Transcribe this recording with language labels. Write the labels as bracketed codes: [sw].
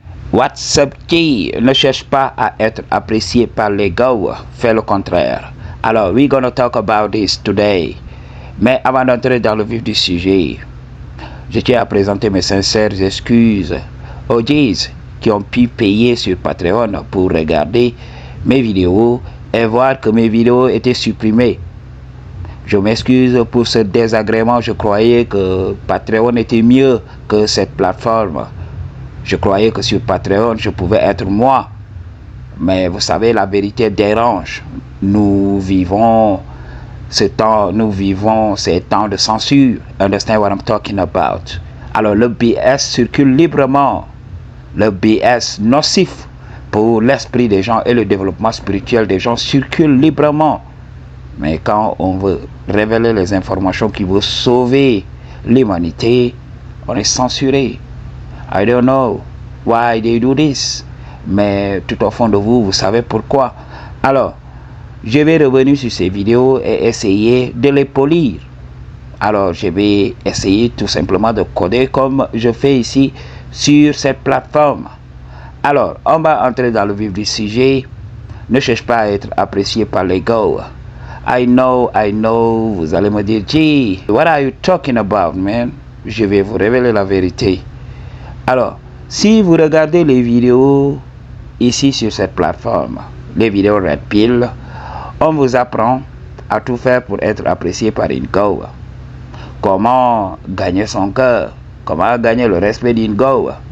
[fr] WhatsApp qui ne cherche pas à être apprécié par les gars, fait le contraire. Alors, [en] we're gonna talk about this today. [fr] Mais avant d'entrer dans le vif du sujet, je tiens à présenter mes sincères excuses aux G's qui ont pu payer sur Patreon pour regarder mes vidéos et voir que mes vidéos étaient supprimées. Je m'excuse pour ce désagrément, je croyais que Patreon était mieux que cette plateforme. Je croyais que sur Patreon, je pouvais être moi. Mais vous savez, la vérité dérange. Nous vivons ces temps de censure. [en] Understand what I'm talking about? [fr] Alors, le BS circule librement. Le BS nocif pour l'esprit des gens et le développement spirituel des gens circule librement. Mais quand on veut révéler les informations qui vont sauver l'humanité, on est censuré. [en] I don't know why they do this. [fr] Mais tout au fond de vous, vous savez pourquoi. Alors, je vais revenir sur ces vidéos et essayer de les polir. Alors, je vais essayer tout simplement de coder comme je fais ici sur cette plateforme. Alors, on va entrer dans le vif du sujet. Ne cherche pas à être apprécié par les gars. [en] I know, [fr] vous allez me dire, [en] gee, what are you talking about, man? [fr] Je vais vous révéler la vérité. Alors, si vous regardez les vidéos ici sur cette plateforme, les vidéos Red Pill, on vous apprend à tout faire pour être apprécié par une go. Comment gagner son cœur, comment gagner le respect d'une go.